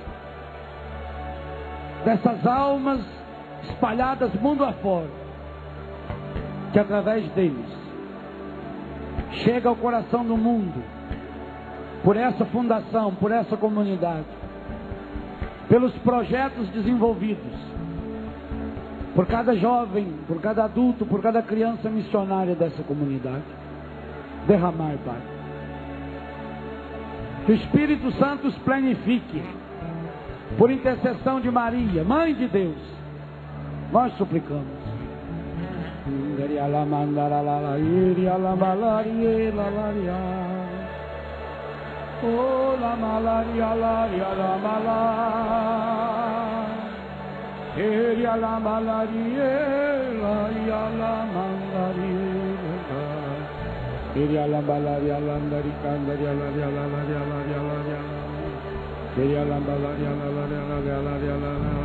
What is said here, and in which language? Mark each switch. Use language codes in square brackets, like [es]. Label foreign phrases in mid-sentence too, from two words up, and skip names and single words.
[pt] dessas almas espalhadas mundo afora, que através deles chega ao coração do mundo, por essa fundação, por essa comunidade, pelos projetos desenvolvidos, por cada jovem, por cada adulto, por cada criança missionária dessa comunidade. Derramar, Pai. Que o Espírito Santo os planifique, por intercessão de Maria, Mãe de Deus, nós suplicamos. Oh, la malaria, la malaria, eria la malaria, la malaria, eria la malaria, la candaria, la eria la malaria, la.